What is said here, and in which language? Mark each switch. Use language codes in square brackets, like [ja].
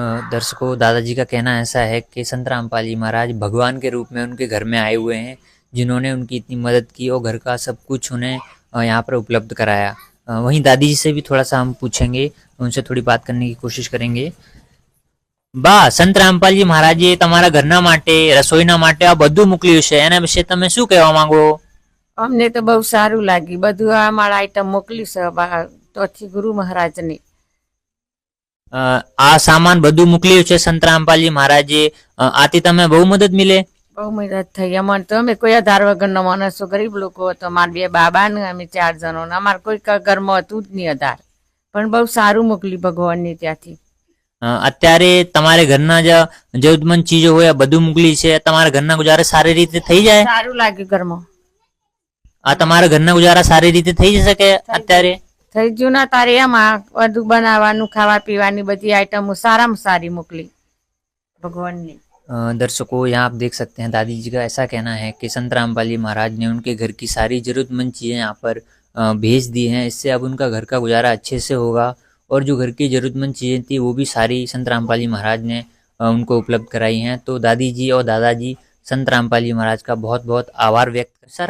[hi] दर्शकों, दादाजी का कहना ऐसा है कि संत रामपाल जी महाराज भगवान के रूप में उनके घर में आए हुए हैं, जिन्होंने उनकी इतनी मदद की और घर का सब कुछ उन्हें यहाँ पर उपलब्ध कराया। वहीं दादी जी से भी थोड़ा सा हम पूछेंगे, उनसे थोड़ी बात करने की कोशिश करेंगे। [gu] બા, સંત રામપાલજી મહારાજે તમારા ઘરના માટે, રસોઈના માટે આ બધું મોકલ્યું છે, એના વિશે તમે શું કહેવા માંગો? અમને તો બહુ સારું લાગ્યું, બધું અમારા આઈટમ મોકલી છે તોથી ગુરુ મહારાજની। આ સામાન બધું મોકલ્યું છે સંત રામપાલજી મહારાજે, આથી તમે બહુ મદદ મિલે? બહુ મદદ થઈ અમને તો। અમે કોઈ આધાર વગરનો માણસો, ગરીબ લોકો હતો, અમારા 2 બાબા ને અમે 4 જણો, અમારે કોઈ ઘરમાં હતું જ નહીં આધાર, પણ બહુ સારું મોકલી ભગવાનની ત્યાંથી। અત્યારે તમારે ઘરના જે જરૂરતમંદ ચીજો હોય બધું મોકલી છે, તમારા ઘરના ગુજારે સારી રીતે થઈ જાય? સારું લાગ્યું ઘરમાં। આ તમારા ઘરના ગુજારા સારી રીતે થઈ જશે કે અત્યારે? થઈ ગયું ને તારે એમાં બધું બનાવવાનું ખાવા પીવાની બધી आइटमों साराમાં सारी मोकली भगवान ने। [hi] दर्शकों, यहाँ आप देख सकते हैं दादी जी का ऐसा कहना है कि संत रामपाल जी महाराज ने उनके घर की सारी जरूरतमंद चीज़ें यहाँ पर भेज दी हैं। इससे अब उनका घर का गुजारा अच्छे से होगा और जो घर की ज़रूरतमंद चीज़ें थी वो भी सारी संत रामपाल जी महाराज ने उनको उपलब्ध कराई हैं। तो दादी जी और दादाजी संत रामपाल जी महाराज का बहुत बहुत आभार व्यक्त करते हैं।